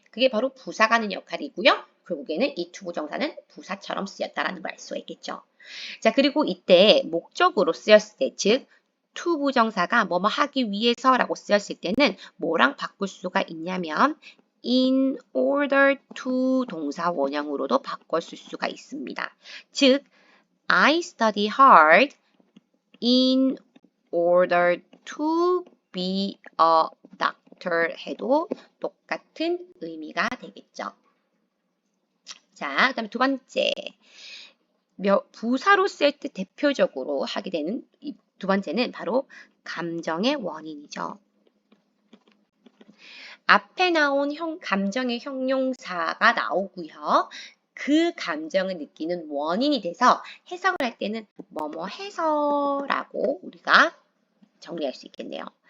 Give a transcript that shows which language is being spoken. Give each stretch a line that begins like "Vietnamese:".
Korean: 그게 바로 부사가 하는 역할이고요. 결국에는 이 투부정사는 부사처럼 쓰였다라는 걸 알 수가 있겠죠. 자, 그리고 이때 목적으로 쓰였을 때, 즉 투부정사가 뭐뭐 하기 위해서라고 쓰였을 때는 뭐랑 바꿀 수가 있냐면 in order to 동사 원형으로도 바꿨을 수가 있습니다.
English: 즉 I study hard in order to be a doctor
Korean: 해도 똑같은 의미가 되겠죠. 자, 그 다음에 두 번째. 부사로 쓸 때 대표적으로 하게 되는 이 두 번째는 바로 감정의 원인이죠. 앞에 나온 감정의 형용사가 나오고요. 그 감정을 느끼는 원인이 돼서 해석을 할 때는 뭐뭐 해서라고 우리가 정리할 수 있겠네요.